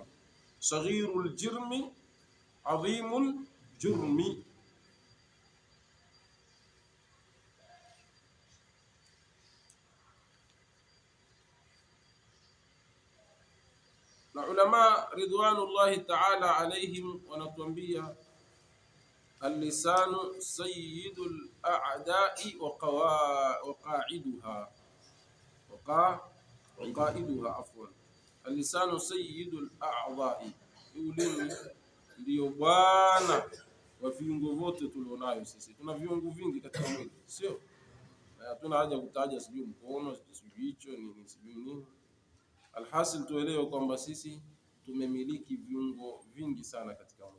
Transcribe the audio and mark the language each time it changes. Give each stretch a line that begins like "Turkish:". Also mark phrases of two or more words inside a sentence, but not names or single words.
Arabic: صغير الجرم عظيم الجرم.
Swahili: Na ulama
Arabic: رضوان الله تعالى عليهم wanatuambia اللسان سيد الأعضاء وقائدها عفوا. اللسان سيد الأعضاء,
Swahili: ulimi ndio bwana wa viungo vyote tulionayo sisi. Tuna viungo vingi katika mwili, sio? Hatuna haja kutaja sijui mkono, sijui hicho nini, sijui nini. Alhasil tuelewe kwamba sisi tumemiliki viungo vingi sana katika mwili.